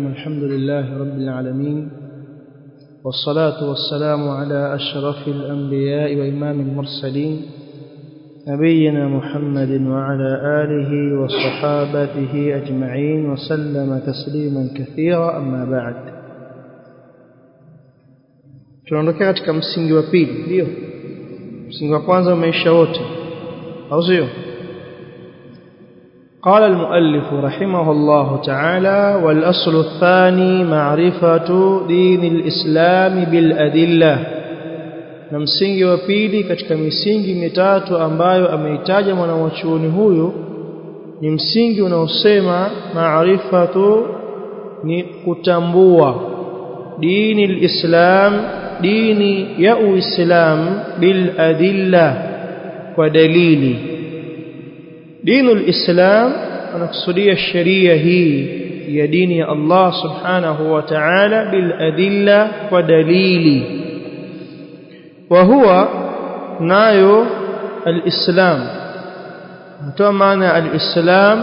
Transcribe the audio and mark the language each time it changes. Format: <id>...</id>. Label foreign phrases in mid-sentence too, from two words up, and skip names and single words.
<ar>الحمد لله رب العالمين، والصلاة والسلام على أشرف الأنبياء وإمام المرسلين نبينا محمد وعلى آله وصحابته أجمعين وسلم تسليما كثيرا. أما بعد،</ar> <sw>tunaondokea katika msingi wa pili. Ndio msingi wa kwanza maisha wote, au sio?</sw> <ar>قال المؤلف رحمه الله تعالى: والأصل الثاني معرفة دين الإسلام بالأدلة.</ar> <sw>na msingi wa pili katika misingi mitatu ambayo ameitaja mwanachuoni huyu ni msingi unaosema maarifatu, ni kutambua dini al-Islam, dini ya Uislamu,</sw> <ar>بالأدلة,</ar> <sw>kwa dalili.</sw> <ar>دين الإسلام</ar> <sw>anakusudia sheria hii ya dini ya Allah</sw> <ar>سبحانه وتعالى بالأدلة,</ar> <sw>kwa dalili. wa huwa nayo al-Islam, ndio maana al-Islam.</sw>